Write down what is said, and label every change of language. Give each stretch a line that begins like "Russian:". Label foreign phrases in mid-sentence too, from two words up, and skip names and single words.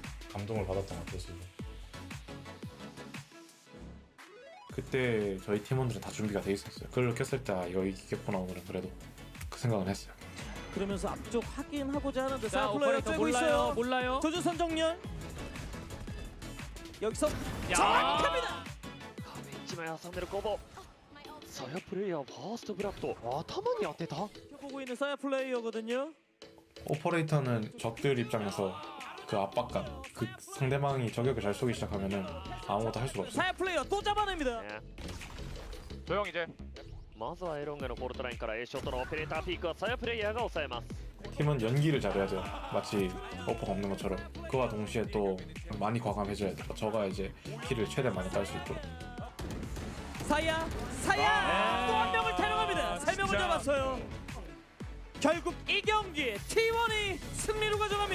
Korean: 감동을 받았던 것 같아요. 그때 저희 팀원들은 다 준비가 돼 있었어요. 그걸 켰을 때 이거 이기겠구나 오늘은 그래도 그 생각은 했어요. 그러면서 앞쪽 확인하고자 하는데 자, 사이플레이어 오퍼레이터 쬐고 몰라요, 있어요. 몰라요. 조준선 정렬. 여기서 정확합니다.
Japanese: 1 枚挟んでる攻防。サヤプレイヤーファーストブラッド頭に当てた。
Korean: 보고 있는 사야 플레이어거든요. 오퍼레이터는 적들 입장에서 그 압박감, 그 상대방이 저격을 잘 쏘기 시작하면은 아무것도 할 수가 없어요. 사야 플레이어 또 잡아냅니다. 조용 이제.
Japanese: まずはエロンガのフォルトラインから A ショットのオペレーターピークはサヤプレイヤーが抑えます。
Korean: 팀은 연기를 잘해야 돼요. 마치 오퍼가 없는 것처럼. 그와 동시에 또 많이 과감해져야 돼요. 저가 이제 킬을 최대 많이 딸 수 있도록. 사야 또 한 명을 데려갑니다. 3명을 잡았어요. 결국 이 경기에 T1이 승리로 가져갑니다.